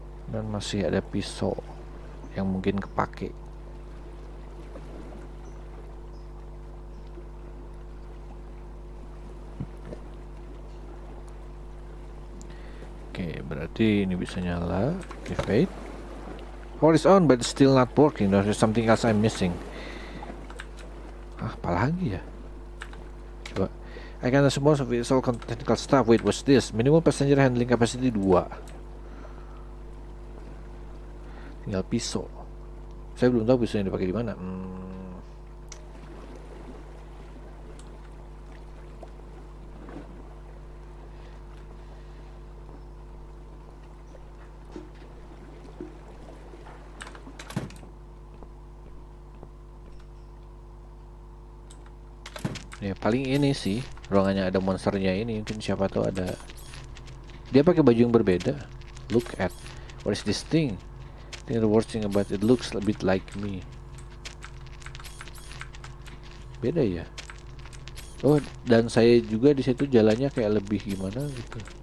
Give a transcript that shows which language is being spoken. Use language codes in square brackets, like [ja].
[id] Dan masih ada pisau yang mungkin kepake. Oke, berarti ini bisa nyala. [en] Activate. Power is on, but it's still not working. There's something else I'm missing. [id] Apalagi ya? Coba. [en] I can assume most of it is all technical stuff. Wait, what's this? Minimum passenger handling capacity 2. [id] Tinggal pisau. Saya belum tahu pisau yang dipakai di mana. Ya paling ini sih ruangannya ada monsternya ini, mungkin siapa tahu ada. Dia pakai baju yang berbeda. [en] Look at what is this thing? I think the worst thing about it looks a bit like me. [id] Beda ya. Oh, dan saya juga di situ jalannya kayak lebih gimana gitu.